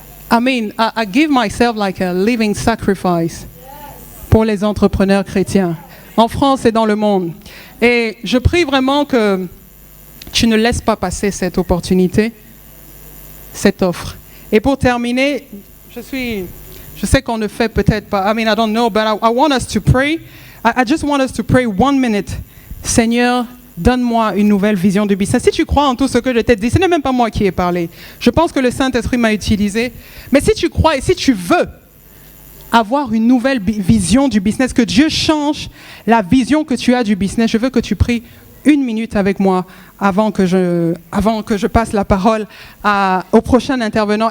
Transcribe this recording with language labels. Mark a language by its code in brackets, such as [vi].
[en] I give myself like a living sacrifice [fr] pour les entrepreneurs chrétiens, en France et dans le monde. Et je prie vraiment que tu ne laisses pas passer cette opportunité, cette offre. Et pour terminer, je sais qu'on ne fait peut-être pas, [en] I don't know, but I want us to pray. I just want us to pray 1 minute. [fr] Seigneur, donne-moi une nouvelle vision du business. Si tu crois en tout ce que je t'ai dit, ce n'est même pas moi qui ai parlé. Je pense que le Saint-Esprit m'a utilisé. Mais si tu crois et si tu veux avoir une nouvelle vision du business, que Dieu change la vision que tu as du business, je veux que tu pries 1 minute avec moi avant que je passe la parole au prochain intervenant.